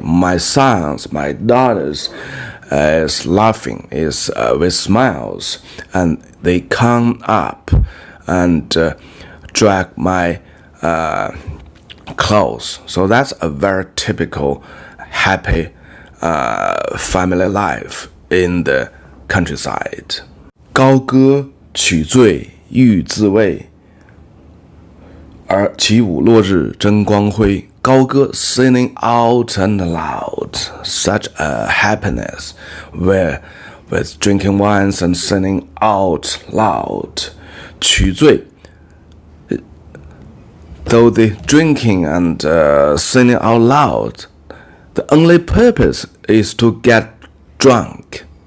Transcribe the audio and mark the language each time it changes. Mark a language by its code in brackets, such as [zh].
[en] My sons, my daughters is laughing, is with smiles, and they come up and drag my clothes. So that's a very typical happy family life in the countryside. [zh] 高歌取醉欲自慰，而起舞落日争光辉. 高歌 [en] singing out and loud, such a happiness, where with drinking wines and singing out loud. [zh] 取醉, [en] though the drinking and singing out loud, the only purpose is to get drunk.